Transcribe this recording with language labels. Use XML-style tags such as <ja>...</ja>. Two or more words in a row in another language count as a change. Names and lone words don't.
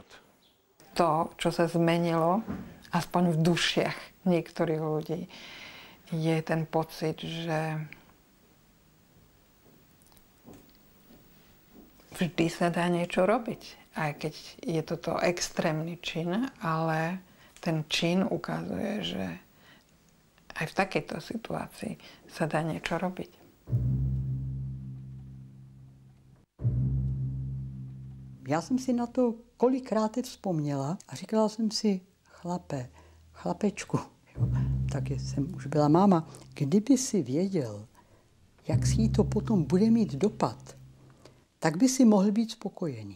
<sk>To, čo sa zmenilo, aspoň v dušiach niektorých ľudí, je ten pocit, že vždy sa dá niečo robiť. Aj keď je toto extrémny čin, ale ten čin ukazuje, že aj v takejto situácii sa dá niečo robiť.</sk> <cs>Já jsem si na to kolikrát vzpomněla a říkala jsem si, chlapečku, jo, tak jsem už byla máma, kdyby si věděl, jak si jí to potom bude mít dopad, tak by si mohl být spokojený.</cs>